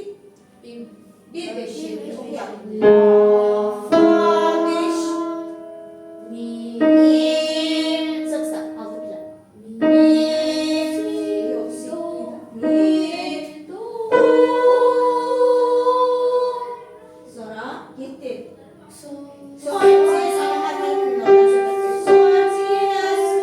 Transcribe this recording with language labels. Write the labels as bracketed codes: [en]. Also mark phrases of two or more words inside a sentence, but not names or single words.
[az] 1, 5, 7. Oxuyaq. La, fa, 5. Mi, saksa, 6 pillə. Yox, mi, do. Sonra 7. Sonra sana harmonik minordan söhbət gedir.